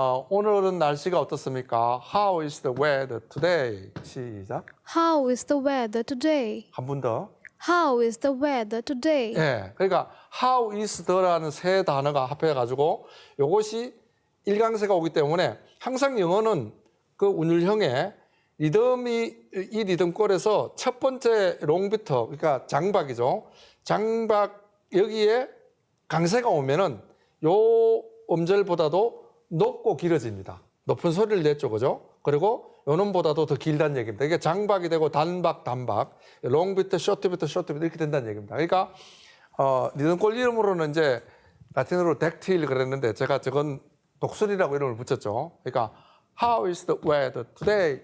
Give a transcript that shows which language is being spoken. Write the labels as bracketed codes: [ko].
[ko] 오늘은 날씨가 어떻습니까? [en] How is the weather today? [ko] 시작. [en] How is the weather today? [ko] 한 번 더. [en] How is the weather today? [ko] 예, 그러니까 how is the라는 세 단어가 합해가지고 이것이 일강세가 오기 때문에 항상 영어는 그 운율형의 리듬이 이 리듬꼴에서 첫 번째 롱비터, 그러니까 장박이죠. 장박 여기에 강세가 오면은 요 음절보다도 높고 길어집니다. 높은 소리를 냈죠, 그죠? 그리고 요놈보다도 더 길다는 얘기입니다. 이게 장박이 되고 단박, 단박, 롱비트, 쇼트비트, 쇼트비트 이렇게 된다는 얘기입니다. 그러니까 리듬꼴 이름으로는 이제 라틴어로 덱틸 그랬는데 제가 저건 독수리라고 이름을 붙였죠. 그러니까 [en] How is the weather today?